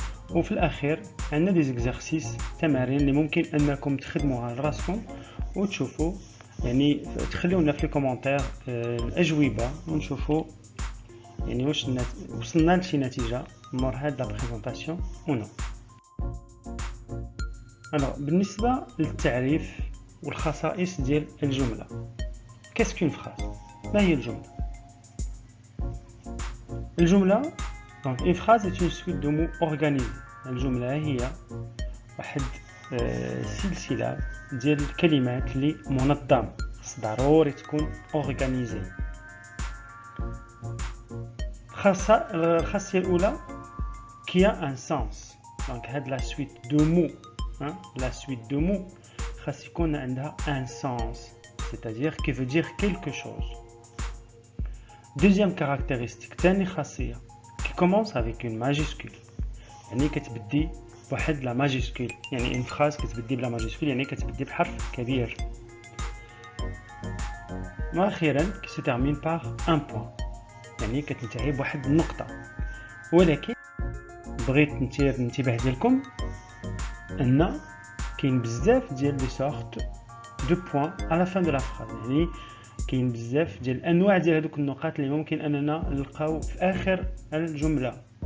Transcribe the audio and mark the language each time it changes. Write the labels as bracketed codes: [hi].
[ar] وفي الأخير عندنا دي زيكزارسيس، تمارين اللي ممكن أنكم تخدموها لراسكم وتشوفوا، يعني تخليونا في الكومنتير الأجوبة ونشوفوا يعني واش وصلنا لشي نتيجة مور هاد لا بريزونطاسيون أو نو. بالنسبة للتعريف والخصائص ديال الجملة، [fr] qu'est-ce qu'une phrase؟ [ar] ما هي الجملة؟ الجملة [fr] donc une phrase est une suite de mots organisés. [ar] الجملة هي واحد سلسلة ديال الكلمات اللي منظمة، خص ضروري تكون organisée. الخاصية الأولى [fr] qui a un sens. donc [ar] هاد [fr] la suite de mots la suite de mots [ar] خاص يكون عندها [fr] un sens, c'est-à-dire qui veut dire quelque chose. Deuxième caractéristique, [ar] تاني خاصية [fr] qui commence avec une majuscule، [ar] يعني كتبدي بواحد لا ماجيسكول، يعني [fr] une phrase [ar] كتبدي بلا ماجيسكول يعني كتبدي بحرف كبير. واخيرا [fr] qui se termine par un point، [ar] يعني كتنتهي بواحد النقطة. ولكن بغيت ننتبه ديالكم ان كاين بزاف ديال لي سورت دو بوين على فان دو لا فراز، يعني كاين بزاف ديال الانواع ديال هذوك النقاط اللي ممكن اننا نلقاو في اخر الجمله.